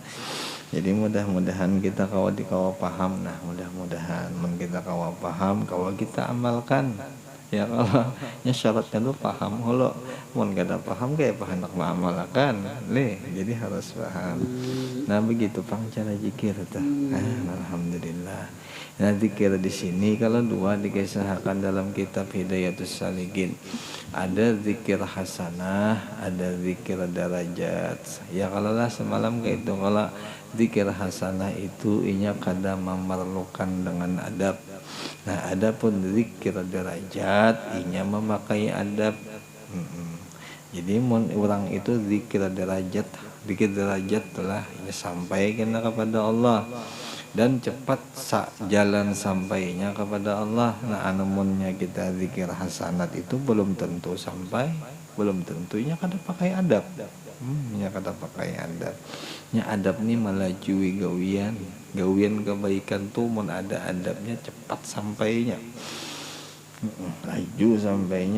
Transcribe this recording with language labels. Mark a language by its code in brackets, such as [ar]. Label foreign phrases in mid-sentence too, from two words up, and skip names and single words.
[bjn] Jadi mudah-mudahan kita kawa paham. Nah mudah-mudahan kita kawa paham, kawa kita amalkan. [id] Ya kalau syaratnya lu paham, kalau mau gak ada paham kayak hendak mengamalkan jadi harus paham. [bjn] Nah begitu pang cara zikir tuh. Alhamdulillah. [id] Nah zikir di sini kalau dua dikisahkan dalam kitab Hidayatus Salikin, ada zikir hasanah, ada zikir darajat. [bjn] Ya kalau lah semalam kayak itu, kalau zikir hasanah itu inya kadang memerlukan dengan adab. Nah adapun zikir derajat inya memakai adab. [id] Jadi orang itu zikir derajat telah ia sampaikan kepada Allah dan cepat jalan sampainya kepada Allah. [bjn] Nah anumunnya kita zikir hasanat itu belum tentu sampai, belum tentunya kada pakai adab. Nya kada pakai adab. Nya adab ni melajui gawian kebaikan tuh mun ada adabnya cepat sampainya. Laju sampainya.